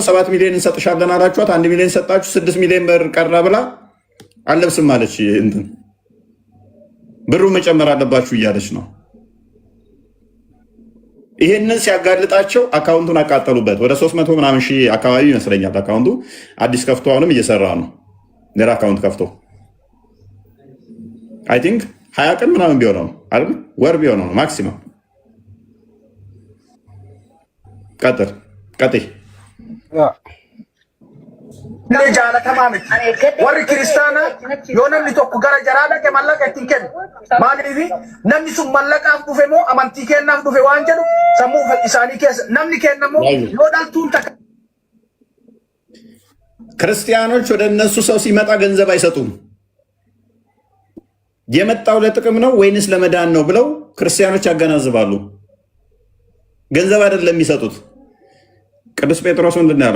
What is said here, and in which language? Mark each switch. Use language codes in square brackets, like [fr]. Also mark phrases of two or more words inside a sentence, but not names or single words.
[am] 7 ሚሊዮን እንሰጥሻለን አላችኋት። 1 ሚሊዮን ሰጣችሁ፣ 6 ሚሊዮን ብር ቀራ ብላ አለብስም አለች። እንትን ብሩ መጨመር አለባችሁ እያለች ነው። ይሄንን ሲያጋልጣቸው አካውንቱን አቃጠሉበት። ወደ 300 ምናምን ሺህ አካባቢ ይመስለኛል አካውንቱ አዲስ ከፍቶ አሁንም እየሰራ ነው። ሌላ አካውንት ከፍቶ [en] I think [am] 20 ቀን ምናምን ቢሆነው ነው አይደል? ወር ቢሆነው ነው ማክሲመም። ቀጥል [om] jaalatamaa miti warri kiristaanaa yoo namni tokko gara jaraa dhaqe mallaqa ittiin kennu maaliif namni sun mallaqaaf dhufe moo amantii kennaaf dhufe waan jedhu sammuu isaanii keessa namni kennamoo yoo dhaltuun takka [am] ክርስቲያኖች ወደ እነሱ ሰው ሲመጣ ገንዘብ አይሰጡም። የመጣው ለጥቅም ነው ወይንስ ለመዳን ነው ብለው ክርስቲያኖች ያገናዝባሉ። ገንዘብ አይደለም የሚሰጡት። ቅዱስ ጴጥሮስ ምንድን ያለው?